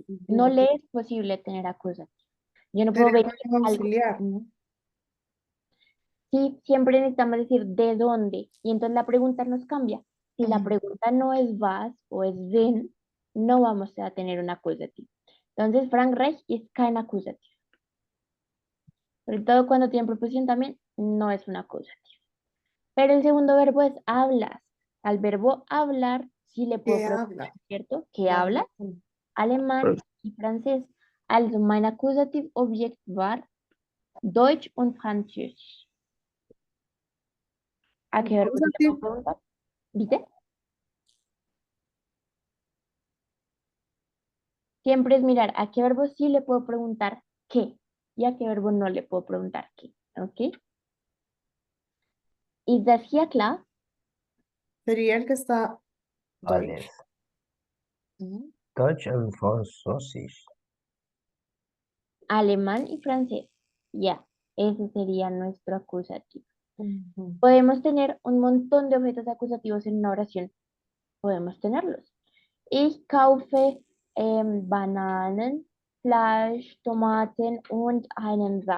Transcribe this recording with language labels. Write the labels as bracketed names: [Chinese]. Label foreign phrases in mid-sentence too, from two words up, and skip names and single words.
[Spanish] No le es posible tener acusativo. Yo no puedo Sería ver como algo. auxiliar, ¿no? Sí, siempre necesitamos decir de dónde. Y entonces la pregunta nos cambia. Si la pregunta no es vas o es ven, no vamos a tener un acusativo. Entonces, Frankreich es kein acusativo. Sobre todo cuando tiene preposición también, no es un acusativo. Pero el segundo verbo es hablas. Al verbo hablar, sí le puedo ¿Qué preguntar, habla? ¿cierto? ¿Qué hablas? Alemán Pues, y francés. [German] Also mein Akkusativobjekt war Deutsch und Französisch. [Spanish] ¿A qué verbo sí le puedo [English] Accusative. [Spanish] preguntar? ¿Viste? Siempre es mirar a qué verbo sí le puedo preguntar qué y a qué verbo no le puedo preguntar qué. [German] ¿Ok? ¿Ist das hier klar? [Spanish] Sería el que está Vale. [German] Deutsch. Ujú. Deutsch und Französisch. [Spanish] Alemán y francés. Ya, ese sería nuestro acusativo. Ujú. Podemos tener un montón de objetos acusativos en una oración. Podemos tenerlos. [German] Ich kaufe Bananen, Fleisch, Tomaten und einen Saft.